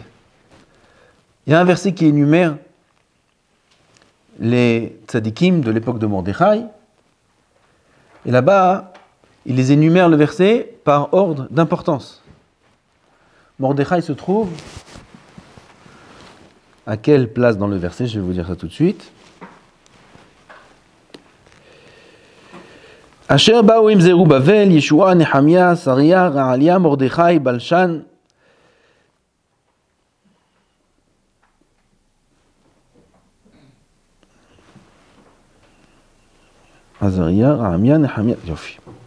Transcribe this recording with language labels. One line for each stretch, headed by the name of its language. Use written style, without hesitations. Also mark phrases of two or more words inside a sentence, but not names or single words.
French: Il y a un verset qui énumère les tzadikim de l'époque de Mordechai, et là-bas, il les énumère le verset par ordre d'importance. Mordechai se trouve à quelle place dans le verset? Je vais vous dire ça tout de suite.
Hebrew: אשר באו עם זרובבל ישוע, Nehemia, Saria, Ra'alia, Mordechai, Balshan. Azaria, Ra'amia, Nehemia. Yofi.